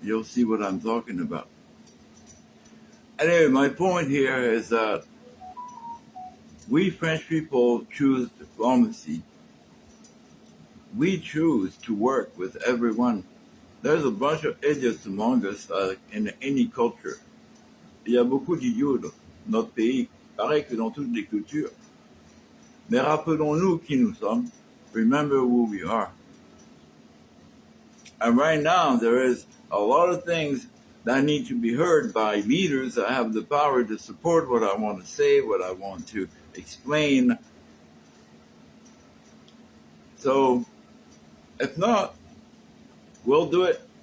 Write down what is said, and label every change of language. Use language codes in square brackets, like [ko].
[en] You'll see what I'm talking about. Anyway, my point here is that we French people choose diplomacy. We choose to work with everyone. There's a bunch of idiots among us in any culture. [fr] Il y a beaucoup d'idiots dans notre pays, pareil que dans toutes les cultures. Mais rappelons-nous qui nous sommes. [en] Remember who we are. And right now, there is a lot of things that need to be heard by leaders that have the power to support what I want to say, what I want to explain. So, if not, we'll do it.